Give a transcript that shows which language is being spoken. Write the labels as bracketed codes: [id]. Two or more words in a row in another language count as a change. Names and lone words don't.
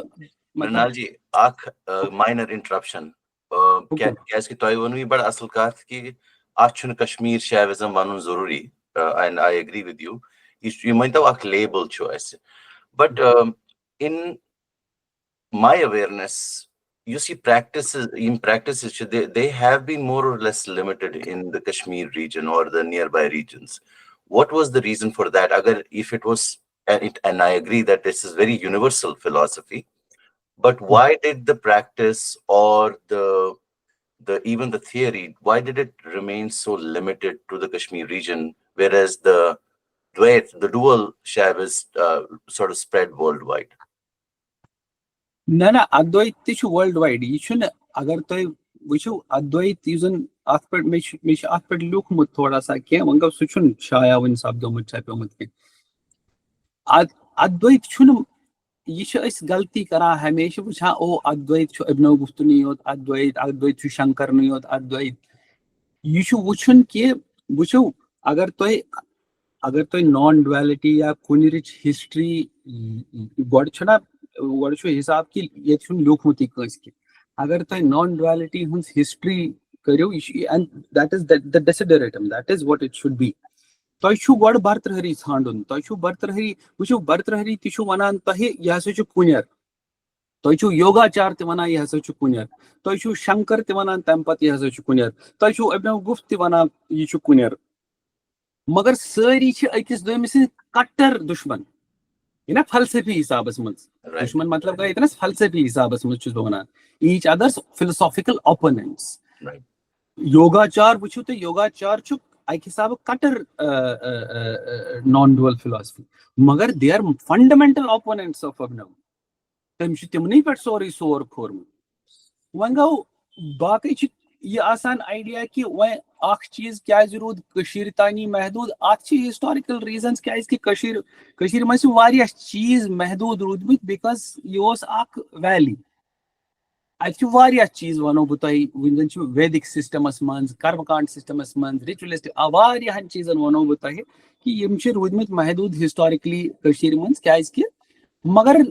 [ks] مِنال جی اکھ ماینر انٹرپشن کیازِ کہِ تۄہہِ ووٚنوٕ یہِ بڑٕ اصل کتھ کہِ اتھ چھُنہٕ کشمیٖر شاوِزم ونُن ضروٗری [en] and I agree with you [ks] یہِ مٲنۍتو اکھ لیبل چھُ اسہِ بٹ [en] in my awareness [ks] یُس یہِ یِم practices چھِ [en] they have been more or less limited in the Kashmir region or the nearby regions. What was the reason for that? If it was, and I agree that this is very universal philosophy, but why did the practice or the even the theory, why did it remain so limited to the Kashmir region, whereas the dual shav is sort of spread worldwide? [ks] نہ نہ اَدویت تہِ چھُ وٲرلڈ وایڈ یہِ چھُنہٕ اگر تُہۍ وٕچھِو اَدویت یُس زن اتھ پٮ۪ٹھ مےٚ چھُ اتھ پٮ۪ٹھ لیوٗکھمُت تھوڑا سا کینٛہہ وۄنۍ گوٚو سُہ چھُنہٕ شایا وُنہِ سپدومُت چھپیومُت کینٛہہ اَدویت چھُنہٕ یہِ چھِ أسۍ غلطی کران ہمیشہِ وٕچھان اَدویت چھُ ابنو گُفتُنٕے یوت اَدویت چھُ شنکرنٕے یوت اَدویت یہِ چھُ وٕچھُن کہِ وٕچھِو اگر تۄہہِ نان ڈویلٹی یا کُنِرٕچ ہسٹری گۄڈٕ چھُ حساب کہِ ییٚتہِ چھُنہٕ لیوٗکھمُتٕے کٲنٛسہِ کینٛہہ اگر تۄہہِ نان ڈویلٹی ہٕنٛز ہسٹری کٔرِو یہِ چھُ [en] that is the desideratum that is what it should be [ks] تۄہہِ چھُو گۄڈٕ برترہری ژھانڈُن تۄہہِ چھُو برترہری وٕچھِو برترہری تہِ چھُ وَنان تۄہہِ یہِ ہسا چھُ کُنٮ۪ر تۄہہِ چھُو یوگاچار تہِ وَنان یہِ ہسا چھُ کُنٮ۪ر تۄہہِ چھُو شنکر تہِ وَنان تَمہِ پتہٕ یہِ ہسا چھُ کُنٮ۪ر تۄہہِ چھُو ابنو گُفت تہِ وَنان یہِ چھُ کُنٮ۪ر مگر سٲری چھِ أکِس دوٚیمِس سٕنٛدۍ کٹر دُشمن یہِ فلسفی حسابس منٛز دُشمن مطلب گٔے ییٚتنس فلسفی حسابس منٛز چھُس بہٕ وَنان [en] each other's philosophical opponents [ks] یوگاچار وٕچھِو تُہۍ یوگاچار چھُ اکہِ حسابہٕ کٹر [en] non dual philosophy [ks] مگر [en] they are fundamental opponents of [ks] ابنو تٔمِس چھُ تِمنٕے پٮ۪ٹھ سورُے سور کھورمُت وۄنۍ گوٚو باقٕے چھِ یہِ آسان آیڈیا کہِ وۄنۍ اکھ چیٖز کیازِ روٗد کٔشیٖرِ تانی محدوٗد اتھ چھِ [en] historical reasons [ks] کیازِ کہِ کٔشیٖرِ منٛز چھِ واریاہ چیٖز محدوٗد روٗدمٕتۍ بِکاز یہِ اوس اکھ ویلی اتہِ چھِ واریاہ چیٖز وَنو بہٕ تۄہہِ وٕنۍ زن چھُ ویدِک سسٹمس منٛز کرمکانٛڈ سسٹمس منٛز رِچوَلِسٹِک واریاہن چیٖزن وَنو بہٕ تۄہہِ کہِ یِم چھِ روٗدمٕتۍ محدوٗد ہسٹارِکلی کٔشیٖرِ منٛز کیازِ کہِ مگر